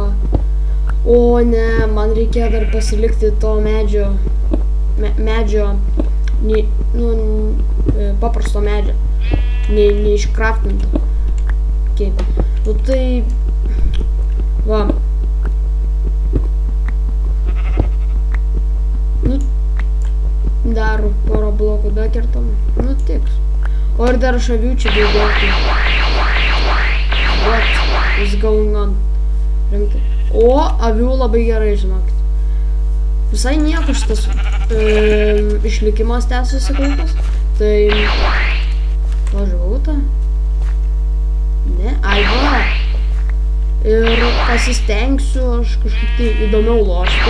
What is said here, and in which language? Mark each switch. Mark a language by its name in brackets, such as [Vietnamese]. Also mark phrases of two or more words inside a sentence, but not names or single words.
[Lithuanian] O ne, man reikėjo dar pasilikti to medžio, paprasto medžio, neiškraftinto. Okay. Nu tai, va, nu, dar porą blokų dakertam, nu tiks. O ir dar šaviučių daugiau. [English] What is going on? [Lithuanian] Rimtai. O, avių labai gerai, žinokit. Visai nieko šitas išlikimas tęsiasi kol kas. Tai važiavau tą. Ne, ai va. ir pasistengsiu aš kažkaip tai įdomiau lošti.